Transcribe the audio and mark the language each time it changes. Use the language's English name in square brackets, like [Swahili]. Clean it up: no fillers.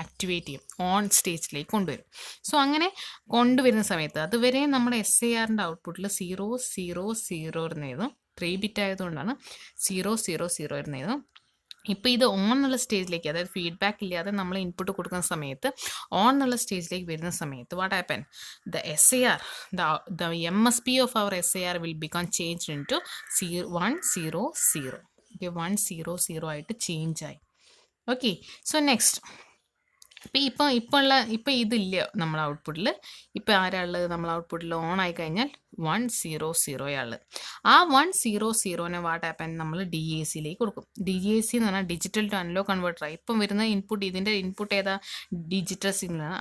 [Malayalam] Activate ചെയ്യും, on സ്റ്റേജിലേക്ക് കൊണ്ടുവരും. സോ അങ്ങനെ കൊണ്ടുവരുന്ന സമയത്ത് അതുവരെ നമ്മുടെ SARൻ്റെ ഔട്ട്പുട്ടിൽ 0 0 0 ഇരുന്നതും 3 ബിറ്റ് ആയതുകൊണ്ടാണ് 0 0 0 ഇരുന്നതും. ഇപ്പോൾ ഇത് ഓൺ എന്നുള്ള സ്റ്റേജിലേക്ക്, അതായത് ഫീഡ്ബാക്ക് ഇല്ലാതെ നമ്മൾ ഇൻപുട്ട് കൊടുക്കുന്ന സമയത്ത് ഓൺ എന്നുള്ള സ്റ്റേജിലേക്ക് വരുന്ന സമയത്ത് [English] What happen? The SAR, the MSB of our SAR will become changed into 1 0 0. [Malayalam] Okay, 1 0 0 ആയിട്ട് ചേഞ്ച് ആയി. ഓക്കെ, സോ നെക്സ്റ്റ് ഇപ്പോൾ ഇതില്ല നമ്മൾ ഔട്ട്പുട്ടിൽ. ഇപ്പോൾ ആരാളുള്ളത്? നമ്മൾ ഔട്ട്പുട്ടിൽ ഓൺ ആയി കഴിഞ്ഞാൽ 1 0 0 ആ 1 0 0 [English] what happen [Malayalam] നമ്മൾ DACയിലേക്ക് കൊടുക്കും. DAC എന്ന് പറഞ്ഞാൽ ഡിജിറ്റൽ ടു അനലോഗ് കൺവേർട്ടറാണ്. ഇപ്പം വരുന്ന ഇൻപുട്ട്, ഇതിൻ്റെ ഇൻപുട്ട് ഏതാ? ഡിജിറ്റൽ സിഗ്നലാണ്.